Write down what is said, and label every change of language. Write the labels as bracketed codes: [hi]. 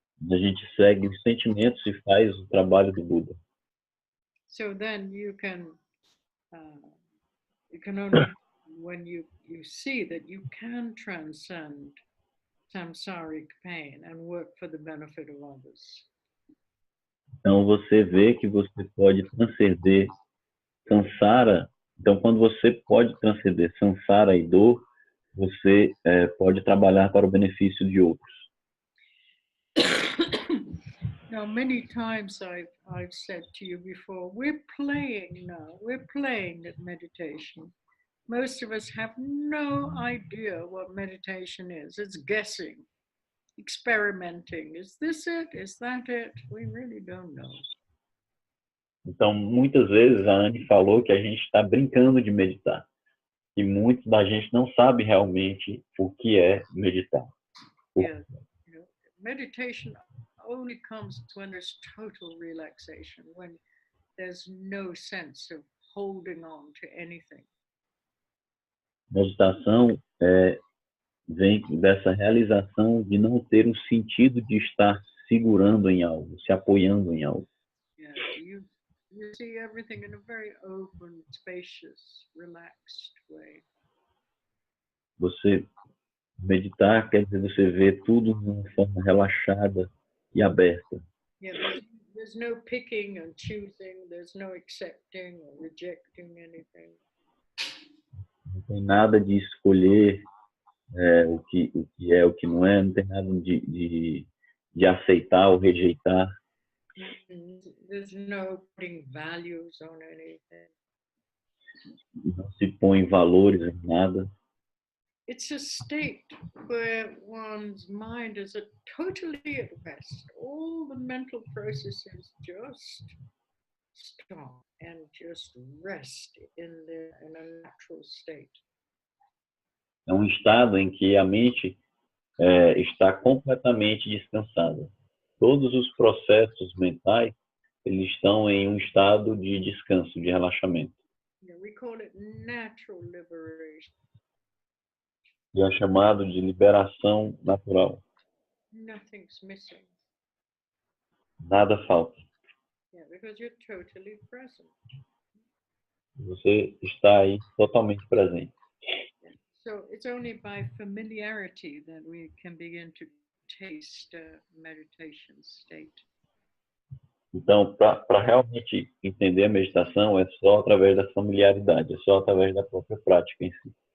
[pt] A gente segue os sentimentos e faz o trabalho do Buda. [en] So then you can only when you see that you can transcend samsaric pain and work for the benefit of others. [pt] Então você vê que você pode transcender samsara. Então quando você pode transcender samsara e dor, você pode trabalhar para o benefício de outros. [en] Now, many times I've said to you before, we're playing now. We're playing at meditation. Most of us have no idea what meditation is. It's guessing, experimenting. Is this it? Is that it? We really don't know. [pt] Então, muitas vezes a Anne falou que a gente está brincando de meditar. E muitos da gente não sabe realmente o que é meditar. [en] Yeah. Meditation only comes when there's total relaxation, when there's no sense of holding on to anything. [pt] Meditação vem dessa realização de não ter um sentido de estar segurando em algo, se apoiando em algo. [en] Yeah, you see everything in a very open, spacious, relaxed way. [pt] Você meditar quer dizer você ver tudo de uma forma relaxada e aberta. [en] Yeah, there's no picking and choosing. There's no accepting or rejecting anything. [pt] Não tem nada de escolher o que é, o que não é. Não tem nada de aceitar ou rejeitar. [en] There's no putting values on anything. [pt] Não se põe valores em nada. [en] It's a state where one's mind is totally at rest. All the mental processes just stop and just rest in a natural state. [pt] É um estado em que a mente está completamente descansada. Todos os processos mentais eles estão em um estado de descanso, de relaxamento. [en] Yeah, we call it natural liberation. [pt] E é chamado de liberação natural. [en] Nothing's missing. [pt] Nada falta. [en] Yeah, because you're totally present. [pt] Você está aí totalmente presente. [en] Yeah. So it's only by familiarity that we can begin to taste a meditation state. [pt] Então, para realmente entender a meditação, é só através da familiaridade, é só através da própria prática em si.